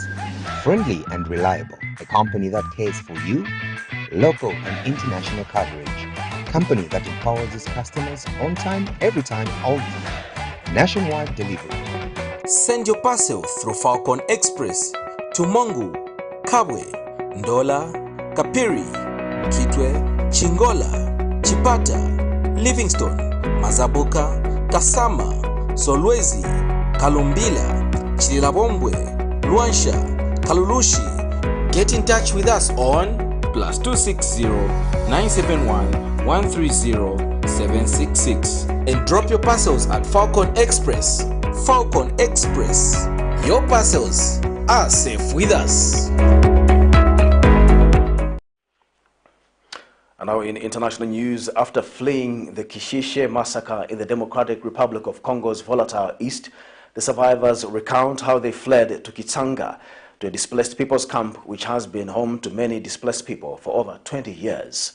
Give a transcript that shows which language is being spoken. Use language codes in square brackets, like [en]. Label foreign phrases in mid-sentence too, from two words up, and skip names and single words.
[en] Friendly and reliable, a company that cares for you, local and international coverage, company that empowers its customers on time, every time, all the time. Nationwide delivery. Send your parcel through Falcon Express to Mongu, Kabwe, Ndola, Kapiri, Kitwe, Chingola, Chipata, Livingstone, Mazabuka, Kasama, Solwezi, Kalumbila, Chililabombwe, Luanshya, Kalulushi. Get in touch with us on +260 971 130 766 and drop your parcels at Falcon Express. Falcon Express. Your parcels are safe with us. And now in international news, after fleeing the Kishishe massacre in the Democratic Republic of Congo's volatile east, the survivors recount how they fled to Kitsanga, to a displaced people's camp which has been home to many displaced people for over 20 years.